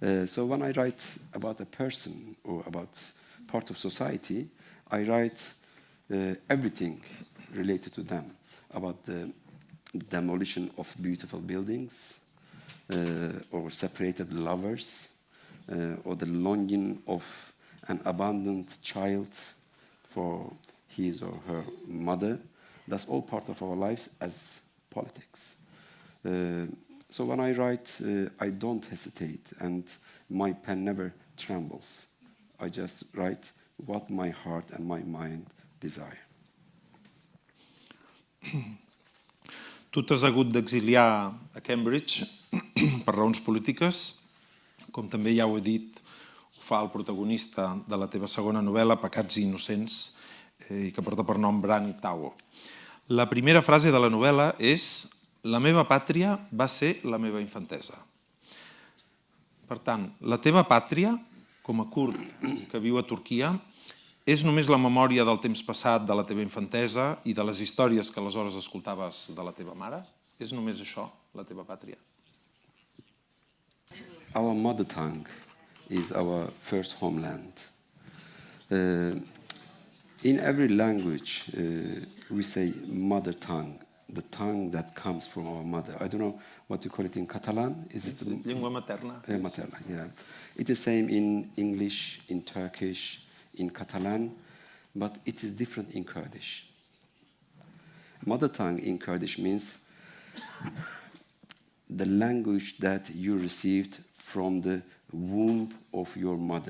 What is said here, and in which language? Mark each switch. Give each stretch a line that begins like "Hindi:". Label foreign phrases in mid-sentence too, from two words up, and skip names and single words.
English: So when I write about a person or about part of society, I write everything related to them, about the demolition of beautiful buildings, or separated lovers, or the longing of an abandoned child for his or her mother. That's all part of our lives as politics. So when I write, I don't hesitate, and my pen never trembles. I just write what my heart and my mind desire.
Catalan: Tu t'has hagut d'exiliar a Cambridge per raons polítiques, com també ja ho he dit, ho fa el protagonista de la teva segona novel·la, Pecats i innocents, i que porta per nom Burhan So. La primera frase de la novel·la és: la meva pàtria va ser la meva infantesa. Per tant, la teva pàtria, com a kurd que viu a Turquia, és només la memòria del temps passat, de la teva infantesa i de les històries que aleshores escoltaves de la teva mare? És només això, la teva pàtria?
English: Our mother tongue is our first homeland. In every language, we say mother tongue, the tongue that comes from our mother. I don't know what you call it in Catalan. Is it
Catalan: Llengua materna. Materna,
English: yeah. It is same in English, in Turkish, in Catalan, but it is different in Kurdish. Mother tongue in Kurdish means the language that you received from the womb of your mother.